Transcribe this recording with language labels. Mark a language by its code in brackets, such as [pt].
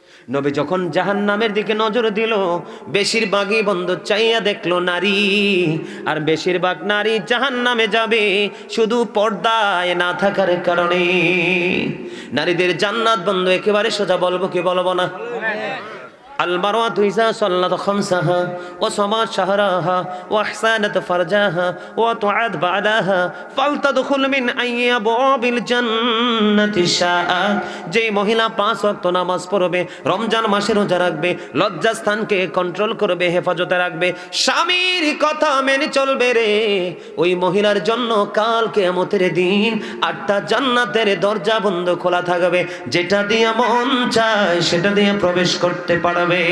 [bn] নবী যখন জাহান্নামের দিকে নজর দিল, বেশিরভাগই বন্ধু চাইয়া দেখলো নারী, আর বেশিরভাগ নারী জাহান্নামে যাবে শুধু পর্দায় না থাকার কারণে। নারীদের জান্নাত বন্ধু একেবারে সোজা, বলবো কি বলবো না? [ar] المرأة إذا صلت خمسها وصامت شهرها وأحسنت فرجها وطاعت بعدها فلتدخل من أي أبواب الجنة شاءت। [bn] যে মহিলা 5 ওয়াক্ত নামাজ পড়বে, রমজান মাসে রোজা রাখবে, লজ্জাস্থানকে কন্ট্রোল করবে, হেফাজতে রাখবে, স্বামীর কথা মেনে চলবে রে, ওই মহিলার জন্য কাল কিয়ামতের দিন 8টা জান্নাতের দরজা বন্ধ খোলা থাকবে, যেটা দিয়ে মন চায় সেটা দিয়ে প্রবেশ করতে পারবে।